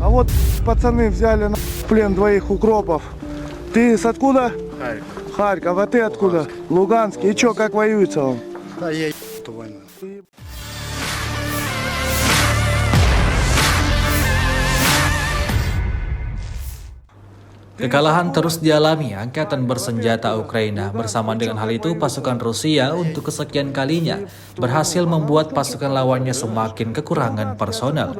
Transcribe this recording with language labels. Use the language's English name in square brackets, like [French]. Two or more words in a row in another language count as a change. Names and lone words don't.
[Russian] вот пацаны взяли на плен двоих укропов. Ты с откуда? Харьков. Харьков. А ты откуда? Луганск. И чё, как воюется он? Да я эту войну. [Indonesian] Kekalahan terus dialami angkatan bersenjata Ukraina. Bersama dengan hal itu, pasukan Rusia untuk kesekian kalinya berhasil membuat pasukan lawannya semakin kekurangan personel.